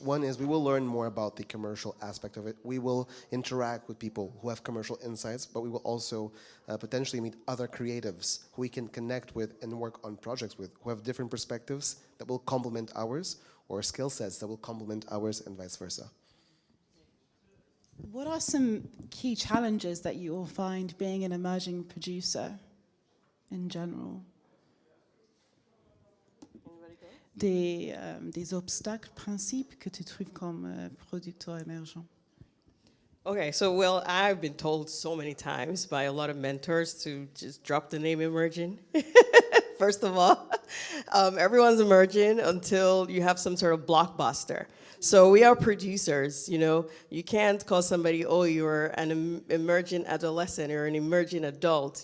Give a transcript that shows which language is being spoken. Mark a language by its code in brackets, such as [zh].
[en] One is we will learn more about the commercial aspect of it. We will interact with people who have commercial insights, but we will also potentially meet other creatives who we can connect with and work on projects with, who have different perspectives that will complement ours, or skill sets that will complement ours, and vice versa. What are some key challenges that you all find being an emerging producer in general? [fr] Des obstacles, principes que tu trouves comme producteur émergent? [en] Okay, so well, I've been told so many times by a lot of mentors to just drop the name emerging. First of all, everyone's emerging until you have some sort of blockbuster. So we are producers, you know. You can't call somebody, oh, you're an emerging adolescent or an emerging adult.